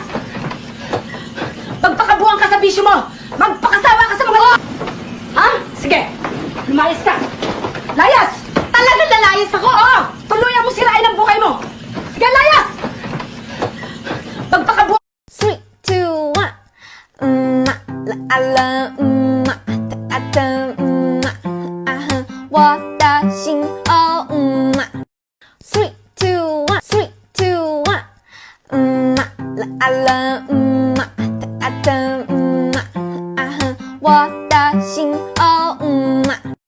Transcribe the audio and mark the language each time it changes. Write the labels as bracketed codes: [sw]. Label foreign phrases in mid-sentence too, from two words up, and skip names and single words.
[tl] Magpakabuang ka sa bisyo mo! Magpakasawa ka sa mga... Ha? Sige, lumayas ka! Layas! Talagang lalayas ako, oh! Tuluyan mo sirain ang buhay mo! Sige, layas! Magpakabuang... 3, 2, 1. [zh] 啦啦啦，哒哒啊哈，我的心哦，3, 2, 1, 3, 2, 1。啦啦哒哒啊哈，我的心哦。